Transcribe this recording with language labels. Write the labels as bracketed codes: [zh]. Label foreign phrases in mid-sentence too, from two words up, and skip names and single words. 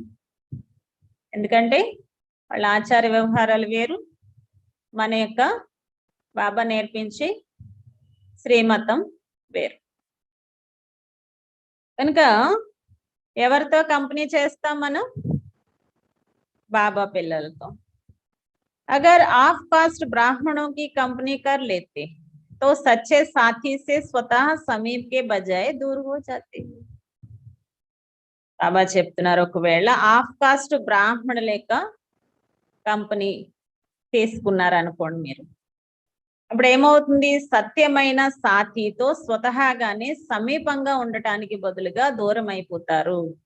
[te] ఎందుకంటే వాళ్ళ ఆచార వ్యవహారాలు వేరు, మన యొక్క బాబా నేర్పించే శ్రీమతం వేరు. కనుక ఎవరితో కంపెనీ చేస్తాం మనం? బాబా పిల్లలతో. [hi] अगर आप कास्ट ब्राह्मणों की कंपनी कर लेते तो सच्चे साथी से स्वतः समीप के बजाय दूर हो जाते हैं. [te] బాబా చెప్తున్నారు, ఒకవేళ [en] off caste [te] బ్రాహ్మణ లేక కంపెనీ తీసుకున్నారనుకోండి మీరు, అప్పుడు ఏమవుతుంది, సత్యమైన సాథీతో స్వతహాగానే సమీపంగా ఉండటానికి బదులుగా దూరం అయిపోతారు.